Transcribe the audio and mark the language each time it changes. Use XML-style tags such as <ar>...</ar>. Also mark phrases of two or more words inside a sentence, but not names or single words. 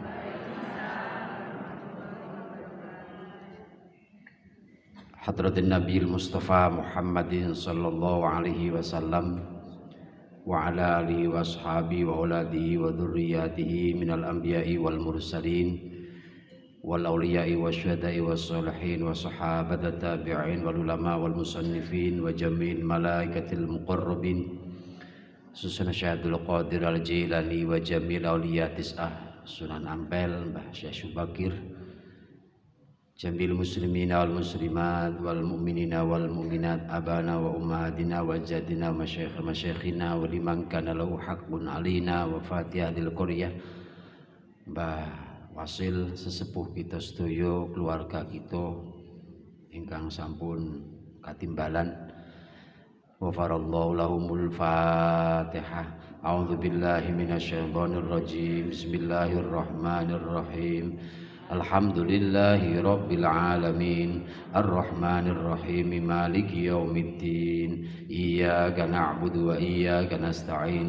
<ar>حضرة النبي المصطفى محمد صلى الله عليه وسلم وعلى آله وأصحابه وأولاده وذرياته من الأنبياء والمرسلين وال الأولياء والشهداء والصالحين والصحابة التابعين والعلماء والمصنفين وجميع الملائكة المقربين Susunan شيخ عبد القادر الجيلاني وجميع الأولياء التسعة Sunan Ampel Mbah Syekh Syubakir جميع المسلمين والمسلمات والمؤمنين والمؤمنات آبائنا وأمهاتنا وأجدادنا مشايخنا ولمن كان له حق علينا وفاتحة القرية</ar> <jv>Mbah Wasil sesepuh kita sedaya keluarga kita ingkang sampun katimbalan</jv> <ar>وغفر الله لهم الفاتحة. أعوذ بالله من الشيطان الرجيم. بسم الله الرحمن الرحيم. الحمد لله رب العالمين. الرحمن الرحيم. مالك يوم الدين. إياك نعبد وإياك نستعين.</ar>